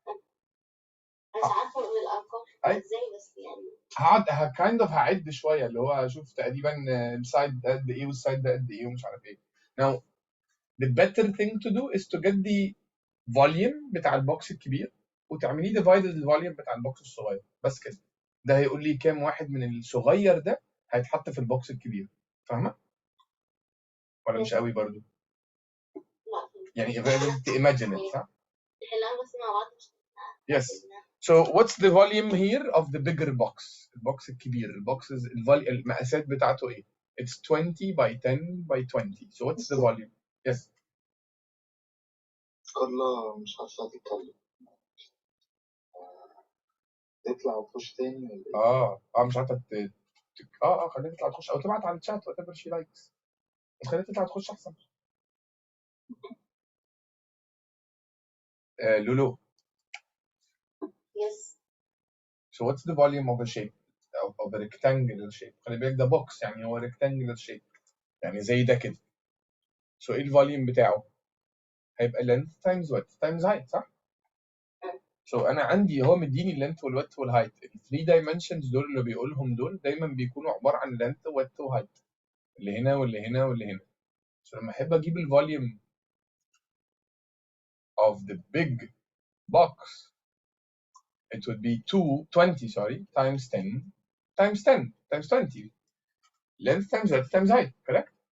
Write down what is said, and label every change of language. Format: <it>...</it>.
<ar>مش عارفة أقول الأرقام إزاي بس يعني</ar> <en>kind of</en> <ar>هعد شوية اللي هو أشوف تقريبا السايد ده قد إيه والسايد ده قد إيه ومش عارف إيه.</ar> <en>Now the better thing to do is to get the volume</en> <ar>بتاع البوكس الكبير وتعمليه</ar> <en>divided</en> <ar>الفوليوم بتاع البوكس الصغير بس كده. ده هيقول لي كام واحد من الصغير ده هيتحط في البوكس الكبير. فاهمة؟ ولا مش قوي برضو؟ يعني</ar> <en>able to imagine it</en> <ar>صح؟ نحلها بس مع بعض مش</ar> <en>Yes. So what's the volume here of the bigger box?</en> <ar>البوكس الكبير. البوكسز المقاسات بتاعته ايه؟</ar> <en>It's 20 by 10 by 20. So what's the volume? Yes.</en> <ar>كارلا مش عارفة تتكلم. تطلع وتخش تاني ولا ايه؟ مش عارفة خليها تطلع تخش او تبعت على الشات</ar> <en>whatever she likes.</en> <ar>بس خليها تطلع تخش احسن. لولو.</ar> <en>Yes. So what's the volume of a shape? Of a rectangular shape.</en> <ar>خلي بالك ده box يعني هو rectangular shape. يعني زي ده كده. So ايه الفوليوم بتاعه؟ هيبقى</ar> <en>length times width times height</en> <ar>صح؟ So انا عندي هو مديني اللينث والويدث والهايت. ال 3 dimensions دول اللي بيقولهم دول دايما بيكونوا عباره عن length وwidth وهايت. اللي هنا واللي هنا واللي هنا.</ar> <en>So</en> <ar>لما احب اجيب الفوليوم</ar> <en>of the big box it would be 20 times 10 times 10 times 20. Length times width times height, correct?</en>